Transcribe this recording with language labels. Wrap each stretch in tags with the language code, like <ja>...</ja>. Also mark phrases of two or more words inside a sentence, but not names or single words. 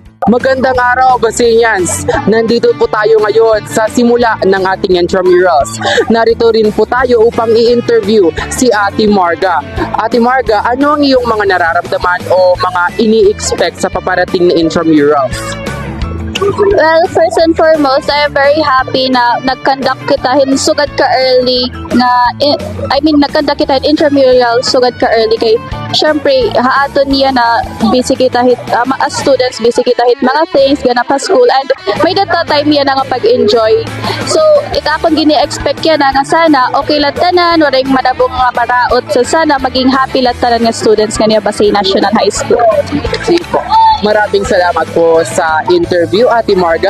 <tl>Magandang araw, Basenians! Nandito po tayo ngayon sa simula ng ating intramurals. Narito rin po tayo upang i-interview si Ate Marga. Ate Marga, ano ang iyong mga nararamdaman o mga ini-expect sa paparating na intramurals?</tl> <en>Well, first and foremost, I am very happy</en> <war>na nag-conduct kita sugad ka early nag-conduct kita intramural sugad ka early kay syempre haaton niya na busy kita</war> <en>as students</en> <war>busy kita mga things gana pa school and may data time yan nga pag-enjoy. So, ita akong gini-expect yan nga sana okay lang tanan, waring manabong nga maraot so</war> <tl>sana maging</tl> <war>happy lang tanan nga students nga niya Pasay National High School.</war> <tl>Sige po. Maraming salamat po sa interview, Ate Marga.</tl>